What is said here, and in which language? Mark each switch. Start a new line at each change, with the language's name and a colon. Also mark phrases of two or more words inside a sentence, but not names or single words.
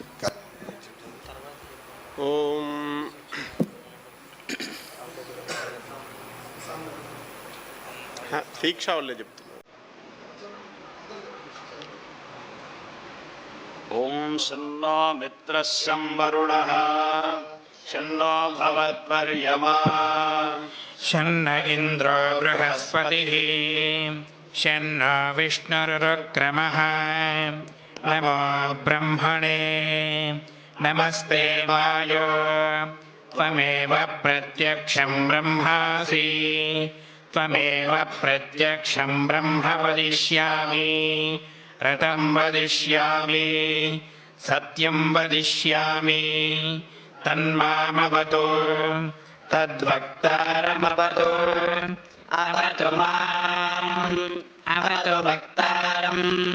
Telugu: ఓం దీక్ష వాళ్ళే చెప్తున్నారు.
Sanskrit: ఓం శన్నో మిత్రశం వరుణః శన్నో భవత్వర్యమా शन्न इन्द्रो बृहस्पतिः शन्नो विष्णुरुक्रमः नमो ब्रह्मणे नमस्ते वायो त्वमेव प्रत्यक्षं ब्रह्मासि त्वमेव प्रत्यक्षं ब्रह्म वदिष्यामि रतं वदिष्यामि सत्यं वदिष्यामि तन्मामवतु तद्वक्तारमवतु अवतु माम् अवतु वक्तारम्